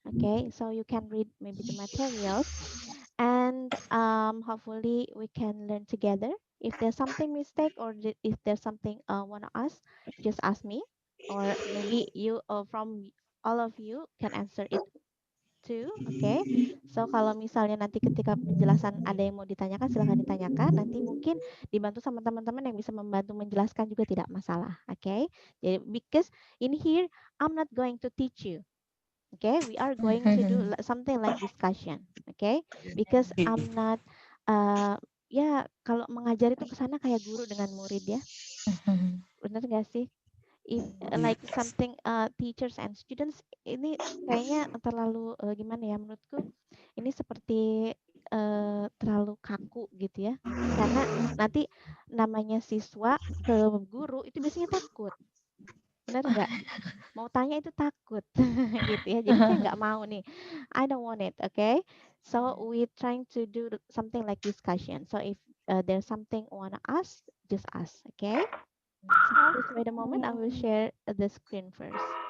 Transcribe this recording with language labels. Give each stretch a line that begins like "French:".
English: Okay, so you can read maybe the materials, and hopefully we can learn together. If there's something mistake or if there's something wanna ask, just ask me, or maybe you from all of you can answer it too. Okay, so
Indonesian: kalau misalnya nanti ketika penjelasan ada yang mau ditanyakan, silahkan ditanyakan. Nanti mungkin dibantu sama teman-teman yang bisa membantu menjelaskan juga tidak masalah.
English: Okay,
Indonesian: jadi
English: because in here I'm not going to teach you. Okay, we are going to do something like discussion. Okay, because I'm not
Indonesian: ya kalau mengajar itu kesana kayak guru dengan murid ya. Bener gak sih?
English: If like something teachers and students
Indonesian: ini kayaknya terlalu gimana ya menurutku ini seperti terlalu kaku gitu ya, karena nanti namanya siswa ke guru itu biasanya takut, benar nggak? Mau tanya itu takut gitu ya, jadi saya nggak mau nih,
English: I don't want it. Okay, so we trying to do something like discussion, so if there's something wanna ask, just ask. Okay, so please wait a moment, I will share the screen first.